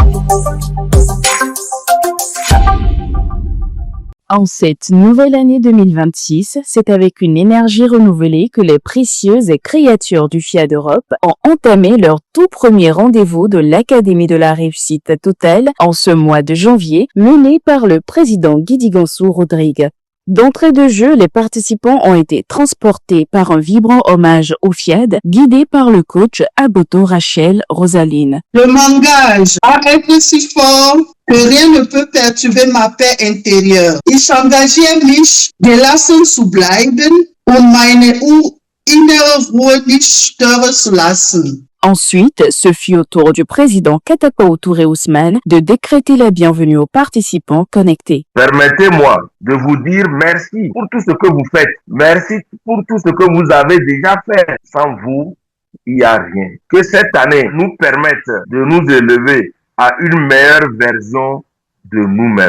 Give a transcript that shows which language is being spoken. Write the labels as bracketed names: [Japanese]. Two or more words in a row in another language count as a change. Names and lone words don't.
[French] En cette nouvelle année 2026, c'est avec une énergie renouvelée que les précieuses créatures du FIAD Europe ont entamé leur tout premier rendez-vous de l'Académie de la réussite totale en ce mois de janvier, mené par le président Guidi Gansou Rodrigue. D'entrée de jeu, les participants ont été transportés par un vibrant hommage au FIAD, guidé par le coach Aboto Rachel Rosaline. Je m'engage à être si fort que rien ne peut perturber ma paix intérieure. [German] Ich engagiere mich, gelassen zu bleiben und meine innere Ruhe nicht stören zu lassen. [French] Ensuite, ce fut au tour du président Katapao Touré Ousmane de décréter la bienvenue aux participants connectés. Permettez-moi de vous dire merci pour tout ce que vous faites. Merci pour tout ce que vous avez déjà fait. Sans vous, il n'y a rien. Que cette année nous permette de nous élever à une meilleure version de nous-mêmes.